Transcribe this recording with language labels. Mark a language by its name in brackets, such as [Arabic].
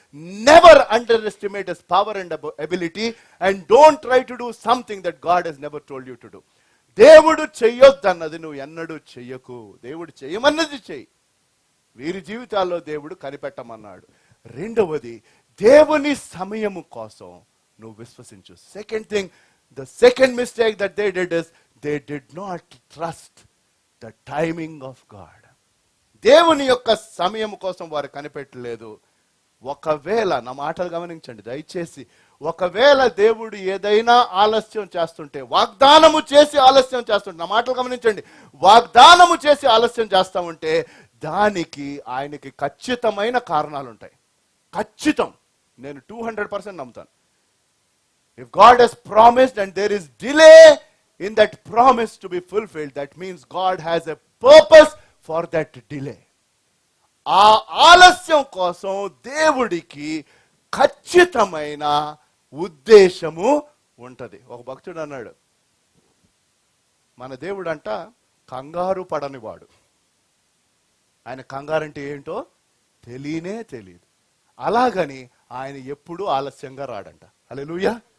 [English] Never underestimate his power and ability and don't try to do something that God has never told you to do. [Telugu] దేవుడు చెయ్యొద్దన్నది నువ్వు ఎన్నడూ చెయ్యకు. దేవుడు చెయ్యమన్నది చెయ్యి. వీరి జీవితాల్లో దేవుడు కనిపెట్టమన్నాడు. రెండవది, దేవుని సమయము కోసం నువ్వు విశ్వసించు. [English] Second thing, the second mistake that they did is they did not trust the timing of God. [Telugu] దేవుని యొక్క సమయం కోసం వారు కనిపెట్టలేదు. ఒకవేళ, నా మాటలు గమనించండి దయచేసి, ఒకవేళ దేవుడు ఏదైనా ఆలస్యం చేస్తుంటే, వాగ్దానము చేసి ఆలస్యం చేస్తుంటే, నా మాటలు గమనించండి, వాగ్దానము చేసి ఆలస్యం చేస్తా ఉంటే దానికి ఆయనకి ఖచ్చితమైన కారణాలు ఉంటాయి. ఖచ్చితం. నేను 200% నమ్ముతాను. [English] If God has promised and there is delay in that promise to be fulfilled, that means God has a purpose for that delay. [Telugu] ఆ ఆలస్యం కోసం దేవుడికి ఖచ్చితమైన ఉద్దేశము ఉంటది. ఒక భక్తుడు అన్నాడు, మన దేవుడు అంట కంగారు పడనివాడు. ఆయన కంగారు అంటే ఏంటో తెలియనే తెలియదు. అలాగని ఆయన ఎప్పుడూ ఆలస్యంగా రాడంట. హల్లెలూయా.